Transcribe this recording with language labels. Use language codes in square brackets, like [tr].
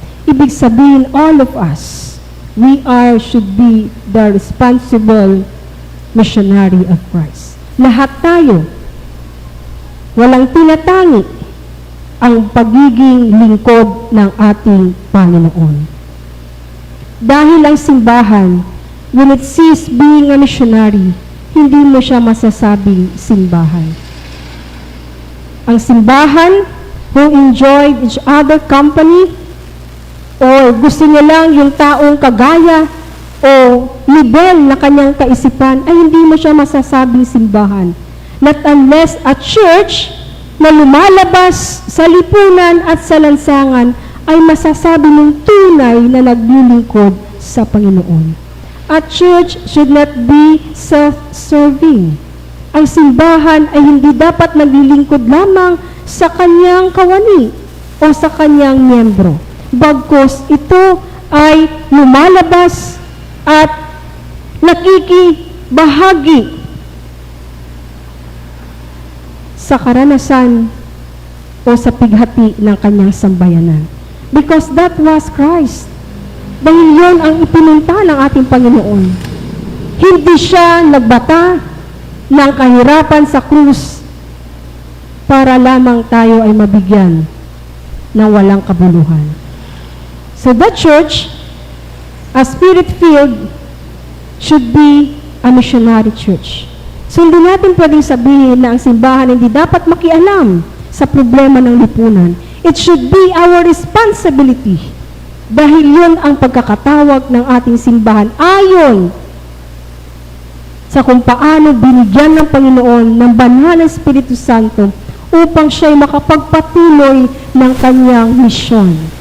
[tl] Ibig sabihin, [en] all of us, should be the responsible missionary of Christ. [tl] Lahat tayo, walang tinatangi ang pagiging lingkod ng ating Panginoon. Dahil ang simbahan, [en] when it ceases being a missionary, [tl] hindi mo siya masasabing simbahan. Ang simbahan, [en] who enjoyed each other company, [tl] o gusto niya lang yung taong kagaya o nivel na kanyang kaisipan, ay hindi mo siya masasabing simbahan. [en] Not unless a church [tl] na lumalabas sa lipunan at sa lansangan ay masasabi ng tunay na naglilingkod sa Panginoon. [en] A church should not be self-serving. [tl] Ang simbahan ay hindi dapat naglilingkod lamang sa kanyang kawani o sa kanyang miyembro. Bagkus ito ay lumalabas at nakikibahagi sa karanasan o sa pighati ng kanyang sambayanan. [en] Because that was Christ. [tl] Dahil yun ang ipinunta ng ating Panginoon. Hindi siya nagbata ng kahirapan sa krus para lamang tayo ay mabigyan ng walang kabuluhan. [en] So the church, a spirit-filled, should be a missionary church. [tl] So hindi natin pwedeng sabihin na ang simbahan hindi dapat makialam sa problema ng lipunan. [en] It should be our responsibility. [tl] Dahil yun ang pagkakatawag ng ating simbahan ayon sa kung paano binigyan ng Panginoon ng banal na Espiritu Santo upang siya'y makapagpatuloy ng kanyang misyon.